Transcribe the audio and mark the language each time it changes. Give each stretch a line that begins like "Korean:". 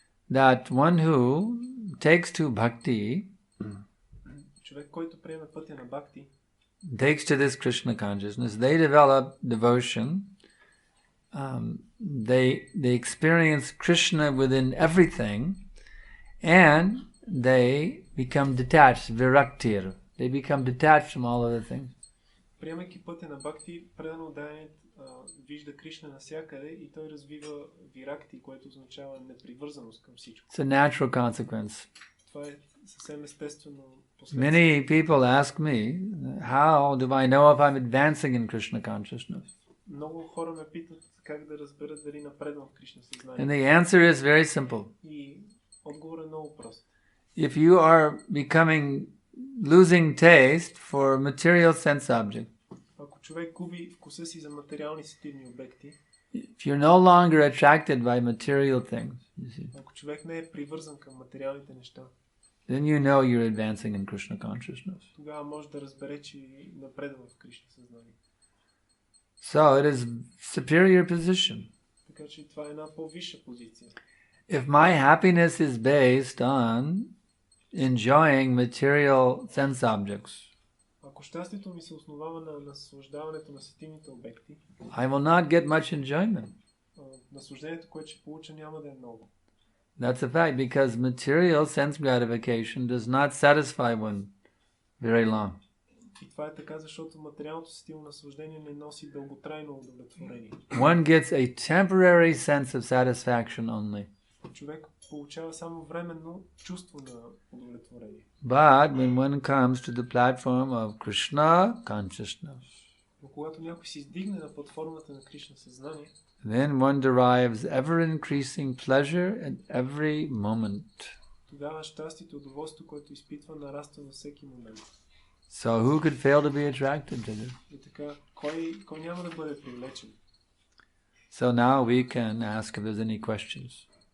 English: That one who takes to bhakti,
Bulgarian: човек, който приеме пътя на бхакти,
English: takes to this Krishna consciousness, they develop devotion. They experience Krishna within everything, and they become detached, viraktir. They become detached from all other things.
Bulgarian: Приемайки пътя на бхакти, предан отдаянето вижда Кришна навсякъде и той развива виракти, което означава непривързаност към всичко.
English: It's a natural consequence.
Bulgarian: Това е съвсем естествено последствие.
English: Many people ask me, how do I know if I'm advancing in Krishna consciousness?
Bulgarian: Много хора ме питат как да разберат дали напредвам в Кришна съзнание.
English: And the answer is very simple.
Bulgarian: И отговорът е много прост.
English: If you are losing taste for material sense object,
Bulgarian: Ако човек губи вкуса си за материални сетивни обекти,
English: if you're no longer attracted by material things, you see,
Bulgarian: ако човек не е привързан към материалните неща,
English: then you know you're advancing in Krishna consciousness.
Bulgarian: тогава може да разбере, че напредва в Кришна съзнание.
English: So it is superior position.
Bulgarian: Така че това е една по-висша позиция.
English: If my happiness is based on enjoying material sense objects,
Bulgarian: Ако щастието ми се основава на наслаждаването на сетивните обекти,
English: I will not get much enjoyment.
Bulgarian: наслаждението, което ще получа, няма да е много.
English: That's a fact, because material sense gratification does not satisfy one very long.
Bulgarian: И това е така, защото материалното сетивно наслаждение не носи дълготрайно удовлетворение.
English: One gets a temporary sense of satisfaction only.
Bulgarian: Човек получава само временно чувство на удовлетворение.
English: But when one comes to the platform of Krishna consciousness,
Bulgarian: Но когато някой се издигне на платформата на Кришна съзнание,
English: then one derives ever-increasing pleasure at every moment.
Bulgarian: тогава щастието и удоволствието, което изпитва, нараства във всеки момент.
English: So who could fail to be attracted to this?
Bulgarian: И така, кой няма да бъде привлечен?
English: So now we can ask if there's any questions.